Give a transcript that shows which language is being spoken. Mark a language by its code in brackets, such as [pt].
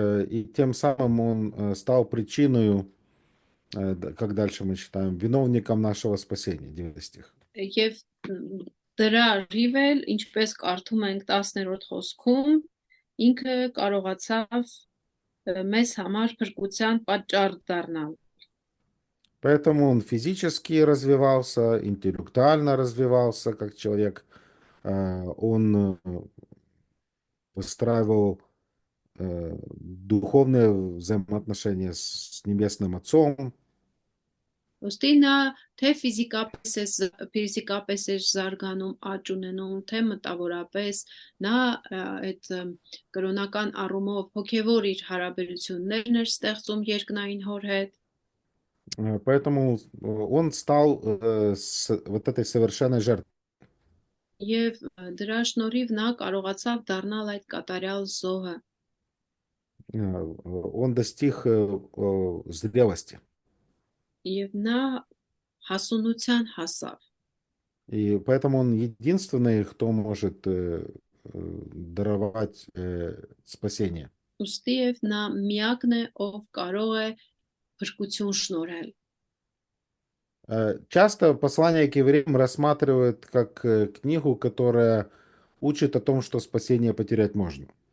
[ru] И тем самым он стал причиной, как дальше мы читаем, виновником нашего спасения, 9 стих. [hy] Եվ դրա ռիվել, ինչպես կարդում ենք 10-րդ խոսքում, ինքը կարողացավ մեզ համար փրկության պատճառ դառնալ։ [ru] Поэтому он физически развивался, интеллектуально развивался как человек. Он выстраивал духовные взаимоотношения с Небесным Отцом. [hy] Ոստի նա թե ֆիզիկապես է զարգանում, աճ ունենում, թե մտավորապես, նա այդ կրոնական առումով հոգևոր իր հարաբերություններն էր ստեղծում երկնային հոր հետ։ [ru] Поэтому он стал вот этой совершенной жертвой. [hy] Եվ դրա շնորհիվ նա կարողացավ դառնալ այդ կատարյալ զոհը։ [ru] Он достиг зрелости. [hy] Եվ նա հասունության հասավ։ [ru] И поэтому он единственный, кто может даровать спасение. [hy] Ոստի եւ նա միակն է, ով կարող է փրկություն շնորհել։ [ru] Часто послание к евреям рассматривают как книгу, которая учит о том, что спасение потерять можно.